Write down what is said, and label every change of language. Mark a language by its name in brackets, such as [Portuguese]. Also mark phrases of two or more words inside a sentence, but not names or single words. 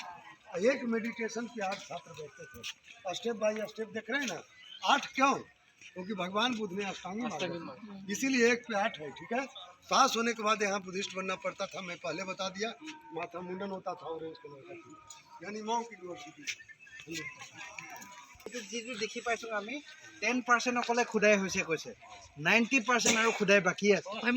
[Hindi] एक मेडिटेशन के 8 छात्र बैठते थे, [English] step by step [Hindi] देख रहे हैं ना। 8 क्यों? क्योंकि भगवान बुद्ध ने अष्टांगी मार्ग, इसीलिए 1 पे 8 है, ठीक है। पास होने के बाद यहाँ बुद्धिस्ट बनना पड़ता था, मैं पहले बता दिया। माथा मुंडन होता था, [English] orange colour [Hindi] का, यानी [English] monk university. [Assamese] যিটো দেখি পাইছোঁ আমি 10% অকলে খুদাই হৈছে কৈছে, 90% আৰু খুদাই বাকী আছে।